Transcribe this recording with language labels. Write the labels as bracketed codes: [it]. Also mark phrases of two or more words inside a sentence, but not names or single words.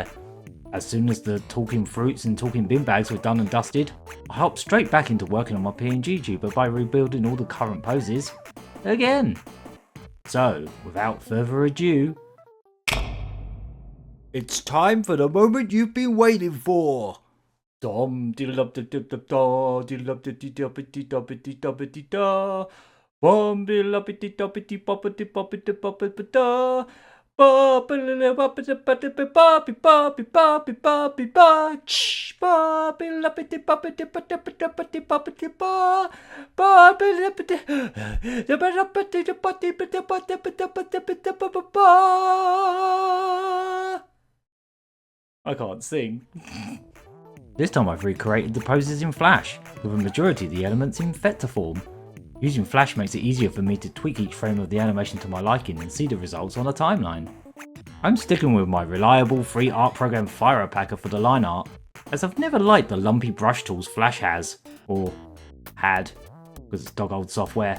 [en] As soon as the talking fruits and talking bin bags were done and dusted, I hopped straight back into working on my PNGTuber by rebuilding all the current poses again. So, without further ado, it's time for the moment you've been waiting for. Dom diddle da da da da diddle da dee da dee da dee da dee da bom diddle dee da dee bop dee bop dee bop dee da bop dee bop dee bop dee bop dee bop dee bop dee bop dee bop ch bop dee bop dee bop dee bop dee bop dee bop dee bop bop dee bop dee bop dee bop dee bop. I can't sing. This time I've recreated the poses in Flash, with a majority of the elements in vector form. Using Flash makes it easier for me to tweak each frame of the animation to my liking and see the results on a timeline. I'm sticking with my reliable free art program Firepacker for the line art, as I've never liked the lumpy brush tools Flash has, or had, because it's dog old software.